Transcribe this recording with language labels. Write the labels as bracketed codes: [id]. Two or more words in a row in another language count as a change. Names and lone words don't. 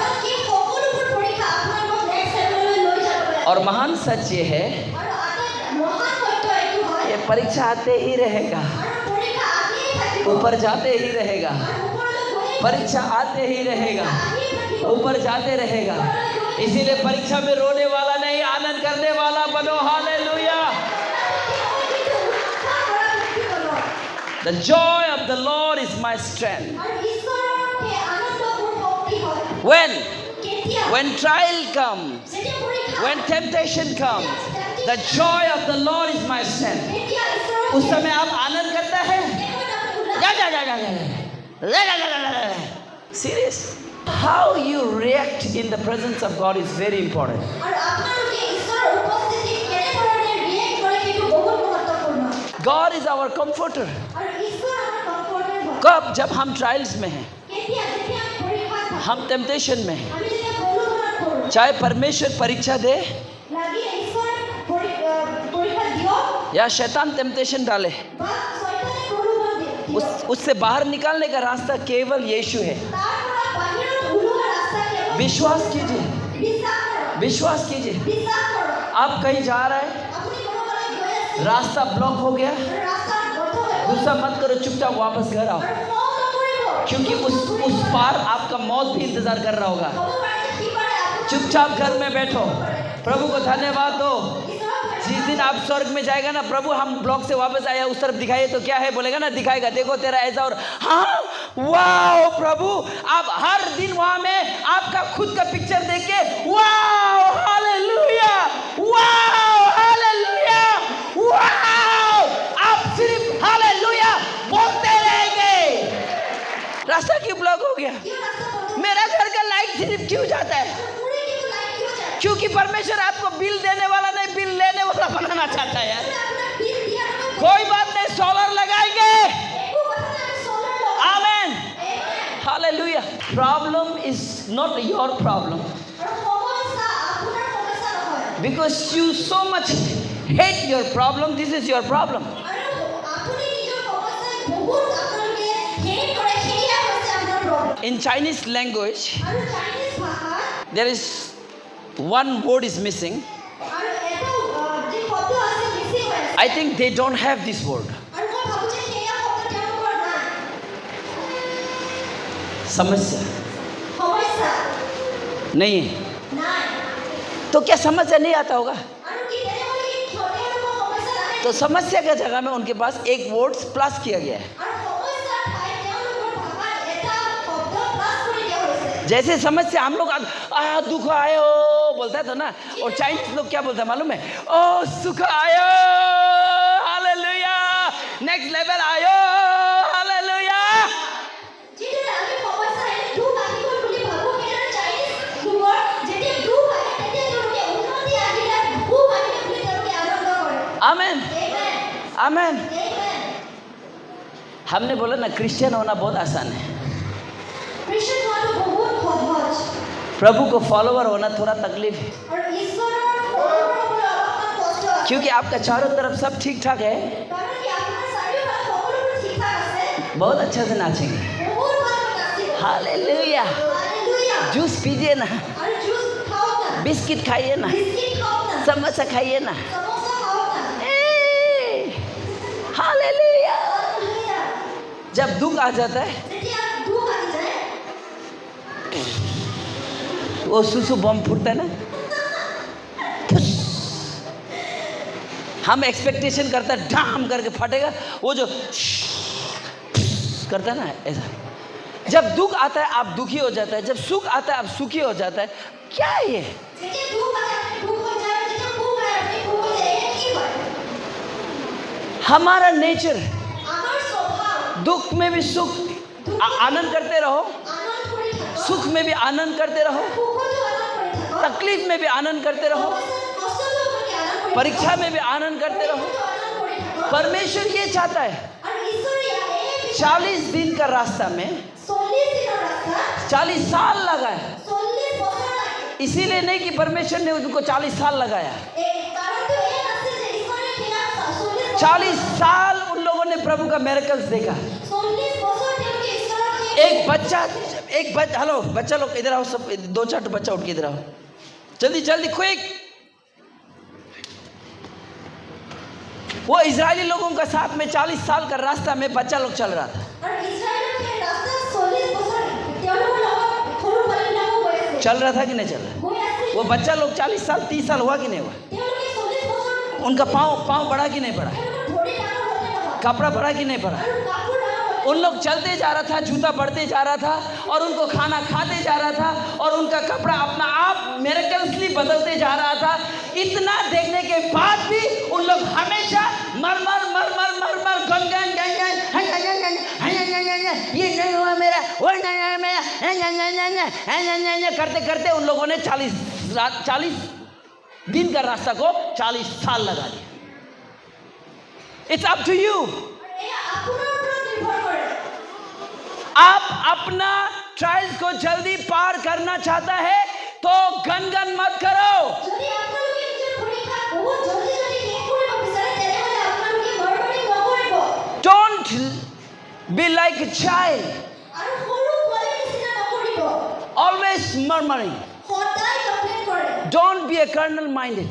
[as] কাৰণ এই সকলোবোৰ পৰীক্ষা আপোনালোকক [en] next levelলৈ [as] লৈ যাব। [hi] और महान सच ये है, [as] আৰু আটাইতকৈ মহান সত্য এইটো হয় [hi] ये परीक्षा आते ही रहेगा, [as] আৰু পৰীক্ষা আহিয়ে থাকিব। [hi] ऊपर जाते ही रहेगा, [as] আৰু ওপৰলৈ গৈয়ে [hi] परीक्षा आते ही रहेगा, [as] আহিয়ে থাকিব। [hi] ऊपर जाते रहेगा। इसीलिए परीक्षा में रोने वाला नहीं, आनंद करने वाला बनो। हालेलुया। [en] The joy of the Lord is my strength. [as] আৰু ঈশ্বৰৰ সেই আনন্দ মোৰ শক্তি হয়। কেতিয়া? [en] When trial comes, [as] যেতিয়া পৰীক্ষা [en] when temptation comes, the joy of the Lord is my strength. [as] তেতিয়া ঈশ্বৰৰ [hi] उस समय आप आनंद करता है। Serious. [en] How you react in the presence of God is very important. [as] আৰু আপোনালোকে ঈশ্বৰৰ উপস্থিতিত কেনেধৰণে ৰিয়েক্ট কৰে সেইটো বহুত মহত্বপূৰ্ণ। [en] God is our comforter. [as] আৰু ঈশ্বৰ আমাৰ কমফৰ্টাৰ হয়। [hi] कब? जब हम ट्रायल्स में हैं, [as] কেতিয়া? যেতিয়া আমি পৰীক্ষাত থাকোঁ। [hi] हम टेम्पटेशन में हैं, [as] আমি যেতিয়া প্ৰলোভনত পৰোঁ। [hi] चाहे परमेश्वर परीक्षा दे [as] লাগি ঈশ্বৰ পৰীক্ষা দিয়ক [hi] या शैतान टेम्पटेशन डाले, [as] বা শয়তানে প্ৰলোভন দিয়ক। [hi] उससे बाहर निकालने का रास्ता केवल यीशु है। [as] তাৰ পৰা বাহিৰত ওলোৱা ৰাস্তা কেৱল [hi] विश्वास कीजिए, [as] বিশ্বাস কৰক। [hi] विश्वास कीजिए। [as] বিশ্বাস কৰক। [hi] आप कहीं जा रहे हैं, [as] আপুনি ক'ৰবালৈ গৈ আছে [hi] रास्ता ब्लॉक हो गया, [as] আৰু ৰাস্তাত বন্ধ হৈ গ'ল। [hi] गुस्सा मत करो, चुपचाप वापस घर आओ, [as] আৰু খং নকৰিব। [hi] क्योंकि उस पार आपका मौत भी इंतजार कर रहा होगा। [as] হ'ব পাৰে যে সিপাৰে আপুনি [hi] चुपचाप घर में बैठो, प्रभु को धन्यवाद दो। [as] ঈশ্বৰক [hi] जिस दिन आप स्वर्ग में जाएगा ना, प्रभु हम ब्लॉक से वापस आया, उस तरफ दिखाइए, तो क्या है बोलेगा ना, दिखाएगा, देखो तेरा ऐसा। और हाँ, वाओ प्रभु, आप हर दिन वहां में आपका खुद का पिक्चर देख के वाओ हालेलुया, वाओ हालेलुया, वाओ, आप सिर्फ हालेलुया बोलते रहेंगे। रास्ता क्यों ब्लॉक हो गया? [as] কিয় ৰাস্তা বন্ধ [hi] मेरा घर का लाइट सिर्फ क्यों जाता है? [as] পুৰি কিন্তু লাইট কিয় যায়? [hi] क्योंकि परमेश्वर आपको बिल देने वाला नहीं, बिल लेने वाला बनाना चाहता है। [as] আপোনাক বিল দিয়া নহয়। [hi] कोई बात नहीं, सोलर लगाएंगे। [as] একো কথা নাই, আমি solar লগাম। [hi] आमेन, [as] Amen। [hi] हालेलुया। [en] problem is not your problem, [as] আৰু সমস্যা আপোনাৰ সমস্যা নহয়। [en] Because you so much hate your problem, this is your problem. [as] আৰু আপুনি নিজৰ সমস্যাক বহুত আপোনালোকে হেট কৰে, সেয়া হৈছে আপোনাৰ প্ৰব্লেম। [en] In Chinese language, [as] আৰু চাইনিজ ভাষাত [en] there is one word is missing. [as] আৰু এটা যি শব্দ আছে মিছিং হৈ আছে। [en] I think they don't have this word. [as] আৰু মই ভাবো যে সেয়া শব্দ তেওঁলোকৰ নাই। [hi] समस्या [as] সমস্যা [hi] नहीं है, [as] নাই। [hi] तो क्या समस्या नहीं आता होगा? [as] আৰু কি তেনেহ'লে কি তেওঁলোকৰ সমস্যা নাই? [hi] तो समस्या के जगह में उनके पास एक वर्ड प्लस किया गया है। [as] আৰু সমস্যাৰ ঠাইত তেওঁলোকৰ ভাষাত এটা শব্দ প্লাস কৰি দিয়া হৈছে। [hi] जैसे समस्या हम लोग [ne] दुख आयो [hi] बोलता था ना, और चाइनीज लोग क्या बोलता है मालूम है? [ne] ओ सुख आयो, [hi] हालेलुया, [en] next level [hi] आयो, हालेलुया। [as] যিদৰে আমি সমস্যা আহিলে দুখ আহিব বুলি ভাবো, সেইদৰে চাইনিজ লোকৰ যেতিয়া দুখ আহে তেতিয়া তেওঁলোকে উন্নতি আহিলে সুখ আহিলে বুলি তেওঁলোকে আনন্দ কৰে। [hi] आमेन, [as] Amen. [hi] आमेन। [as] Amen. [hi] हमने बोला ना क्रिश्चियन होना बहुत आसान है, [as] খ্ৰীষ্টান হোৱাটো বহুত সহজ [hi] प्रभु को फॉलोवर होना थोड़ा तकलीफ है, [as] আৰু ঈশ্বৰৰ অনুসৰণ হ'বলৈ অলপমান কষ্ট আছে। [hi] क्योंकि आपका चारों तरफ सब ठीक ठाक है, [as] কাৰণ কি আপোনাৰ চাৰিওফালে সকলোবোৰ ঠিকঠাক আছে, [hi] बहुत अच्छा से नाचेंगे, [as] বহুত ভালকৈ নাচিব। [hi] हालेलुया। [as] হালেলুয়া। [hi] जूस पीजिए ना, [as] আৰু জুচ খাওক না, [hi] बिस्किट खाइए ना, [as] বিস্কিট খাওক না, [hi] समोसा खाइए ना, [as] সমোসা খাওক না। [hi] हालेलुया। [as] হালেলুয়া। [hi] जब दुख आ जाता है [as] যেতিয়া দুখ আহি যায় [hi] वो सुसु बम फूटता है ना, हम एक्सपेक्टेशन करता है ढाम करके फटेगा, वो जो करता है ना ऐसा। जब दुख आता है आप दुखी हो जाता है, जब सुख आता है आप सुखी हो जाता है। क्या है ये? [as] যেতিয়া দুখ আহে আপুনি দুখ হৈ যায়, যেতিয়া সুখ আহে আপুনি সুখ হৈ যায়। এয়া কি হয়? [hi] हमारा नेचर, [as] আমাৰ স্বভাৱ [hi] दुख में भी सुख आनंद करते रहो, [as] আনন্দ কৰি থাকক, [hi] सुख में भी आनंद करते रहो, [as] সুখতো আনন্দ কৰি থাকক, [hi] तकलीफ में भी आनंद करते रहो, [as] কষ্টতো আপুনি আনন্দ কৰি [hi] परीक्षा में भी आनंद करते रहो। [as] থাকক, আনন্দ কৰি থাকক। [hi] परमेश्वर ये चाहता है। [as] আৰু ঈশ্বৰে এই [hi] 40 दिन का रास्ता में [as] 40 দিনৰ ৰাস্তা [hi] 40 साल लगा है, [as] 40 বছৰ লাগে। [hi] इसीलिए नहीं कि परमेश्वर ने उनको 40 साल लगाया। [as] কাৰণটো এই নাছিল যে ঈশ্বৰে সেয়া 40 [hi] 40 साल उन लोगों ने प्रभु का मेरेकल्स देखा। [as] 40 বছৰ তেওঁলোকে ঈশ্বৰক [hi] एक बच्चा हेलो बच्चा लोग इधर आओ, सब 2-4 बच्चा उठ के इधर आओ, जल्दी जल्दी क्विक। वो इजरायली लोगों का साथ में 40 साल का रास्ता में बच्चा लोग चल रहा था। [as] আৰু ইজৰাইলৰ সেই ৰাস্তা 40 বছৰ তেওঁলোকৰ লগত সৰু পোৱালিবিলাকো গৈ আছে। [hi] चल रहा था कि नहीं चल रहा? [as] গৈ আছে। [hi] वो बच्चा लोग 40 साल 30 साल हुआ कि नहीं हुआ? [as] তেওঁলোকে 40 বছৰ [hi] उनका पाँव बढ़ा कि नहीं बढ़ा? [as] তেওঁলোকৰ ভৰি ডাঙৰ হ'লে নহয়। [hi] कपड़ा बढ़ा कि नहीं बढ़ा? [as] আৰু কাপোৰ ডাঙৰ হ'লে [hi] उन लोग चलते जा रहा था, जूता बढ़ते जा रहा था, और उनको खाना खाते जा रहा था, और उनका कपड़ा अपना आप मिरेकल्सली बदलते जा रहा था। इतना देखने के बाद भी उन लोग हमेशा मर मर मर मर मर मर गन गन गन गन ये नहीं हुआ मेरा, वो नहीं हुआ मेरा, करते करते उन लोगों ने 40 दिन का रास्ता को 40 साल लगा दिया। [en] it's up to you. [as] আৰু এয়া আপোনাৰ ওপৰত নিৰ্ভৰ কৰে। [hi] आप अपना ट्रायल्स को जल्दी पार करना चाहता है तो गन मत करो। [as] যদি আপোনালোকে নিজৰ পৰীক্ষা বহুত জলদি যদি শেষ কৰিব বিচাৰে তেনেহ'লে আপোনালোকে গড়বড়ি নকৰিব। [en] Don't be like a child, [as] আৰু সৰু পোৱালিৰ নিচিনা নকৰিব। [en] always murmuring. [as] সদায় কমপ্লেইন কৰে। [en] Don't be a carnal minded.